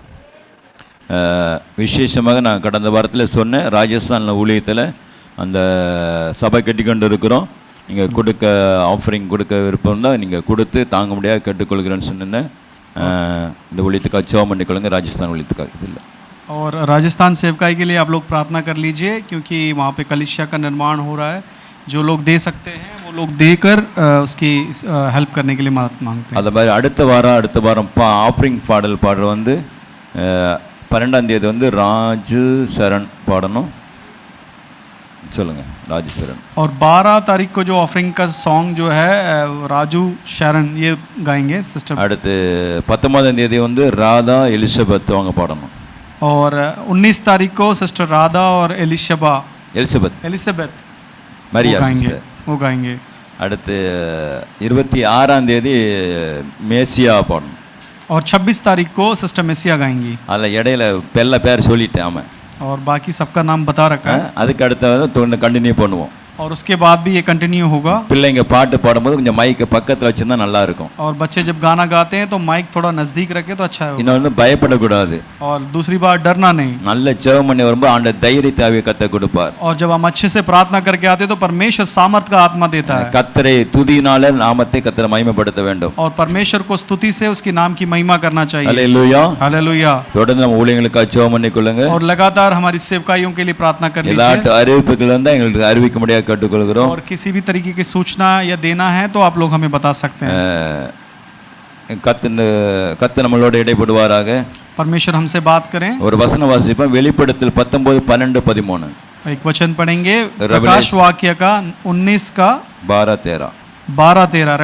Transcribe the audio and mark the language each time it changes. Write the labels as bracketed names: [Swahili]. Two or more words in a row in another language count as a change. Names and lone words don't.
[Tamil] விசேஷமாக நான் கடந்த வாரத்தில் சொன்னேன், ராஜஸ்தானில் ஊழியத்தில் அந்த சபை கட்டி கொண்டு இருக்கிறோம். நீங்கள் கொடுக்க ஆஃபரிங் கொடுக்க விருப்பம் தான் நீங்கள் கொடுத்து தாங்க முடியாது கேட்டுக்கொள்கிறேன்னு சொன்னேன். இந்த ஊழியத்துக்காக ஜெபம் பண்ணிக்கொள்ளுங்க. ராஜஸ்தான் ஊழியத்துக்காக இல்லை. [Hindi] और राजस्थान सेवकाई के लिए आप लोग प्रार्थना कर लीजिए, क्योंकि वहाँ पे कलीसिया का निर्माण हो रहा है. जो लोग दे सकते हैं वो लोग देकर उसकी हेल्प करने के लिए मदद मांगते हैं. [Tamil] அது மாதிரி அடுத்த வாரம் ஆஃபரிங் பாடல் பாடுற வந்து 12ஆம் தேதி வந்து ராஜு சரண் பாடணும். சொல்லுங்க ராஜு சரண். [Hindi] और 12 तारीख को जो ऑफरिंग का सॉन्ग जो है राजू शरण ये गाएंगे सिस्टर. [Tamil] அடுத்து 19ஆம் தேதி வந்து ராதா எலிசபெத் அவங்க பாடணும். [Hindi] और 19 तारीख को सिस्टर राधा और एलिसबेथ மரியா वो गाएंगे. [Tamil] அடுத்து 26ஆம் தேதி மேசியா பாடணும். [Hindi] और 26 तारीख को सिस्टर मेसिया गाएंगी [Tamil] அதில் இடையில எல்லா பேர் சொல்லிட்டேன் ஆமாம். [Hindi] और बाकी सबका नाम बता रखा है [Tamil] அதுக்கு அடுத்த கண்டினியூ பண்ணுவோம். [Hindi] और उसके बाद भी ये कंटिन्यू होगा. [Tamil] பிள்ளைங்க பாட்டு பாடும்போது கொஞ்சம் மைக்கை பக்கத்தில் வச்சிருந்தா நல்லா இருக்கும். [Hindi] और बच्चे जब गाना गाते हैं तो माइक थोड़ा नजदीक रखे तो अच्छा है. [Tamil] இன்னொன்று பயப்படக்கூடாது. [Hindi] और दूसरी बात डरना नहीं. [Tamil] நல்ல ஜெபம் பண்ணி வரும்போது ஆண்டவர் தைரியத்தை கர்த்தர் கொடுப்பார். [Hindi] और जब हम अच्छे से प्रार्थना करके आते हैं तो परमेश्वर सामर्थ का आत्मा देता है. [Tamil] கர்த்தரை துதியினால நாமத்தை கர்த்தர் மகிமைப்படுத்த வேண்டும். [Hindi] और परमेश्वर को स्तुति से उसकी नाम की महिमा करना चाहिए. हालेलुया हालेलुया. [Tamil] தொடர்ந்து நம்ம ஊழியங்களுக்காக ஜெபம் பண்ணிக்கொள்ளுங்க. [Hindi] और लगातार हमारी सेवकाइयों के लिए प्रार्थना कर लीजिए. [Tamil] எல்லா அறிவிப்புகள் வந்தா எங்களுக்கு அறிவிக்க முடியாது கேட்டுக்கொள்கிறோம். [Hindi] और किसी भी तरीके की सूचना या देना है तो आप लोग हमें बता सकते हैं. [Tamil] கர்த்தர் நம்மளோட இடைப்படுவாராக. [Hindi] परमेश्वर हमसे बात करें. [Tamil] ஒரு வசன வாசிப்போம் வெளிப்படுத்தல் 19:12-13. [Hindi] एक वचन पढ़ेंगे प्रकाश वाक्य का 19 का 12-13.